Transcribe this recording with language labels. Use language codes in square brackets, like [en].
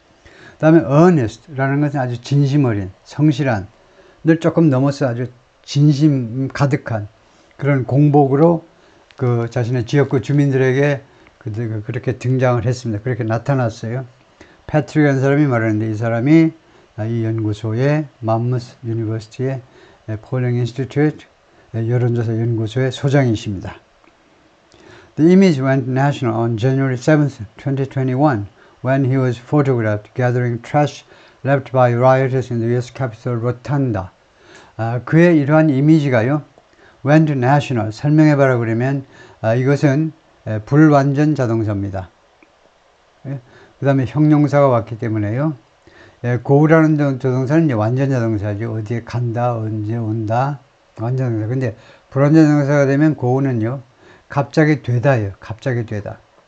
[ko] 그 다음에 earnest라는 것은 아주 진심 어린, 성실한, 늘 조금 넘어서 아주 진심 가득한 그런 공복으로 그 자신의 지역구 주민들에게 그렇게 등장을 했습니다. 그렇게 나타났어요. 패트릭이라는 사람이 말하는데, 이 사람이 이 연구소의 맘무스 유니버시티의 폴링 인스티튜트 여론조사 연구소의 소장이십니다. [en] The image went national on January 7th, 2021 when he was photographed gathering trash left by rioters in the US Capitol Rotunda. [ko] 그의 이러한 이미지가요, went national, 설명해봐라 그러면 이것은 불완전 자동사입니다. 그 다음에 형용사가 왔기 때문에요. go라는 자동사는 이제 완전 자동사죠. 어디에 간다, 언제 온다, 완전 자동사. 근데 불완전 자동사가 되면 go는요, 갑자기 되다예요. 갑자기 되다.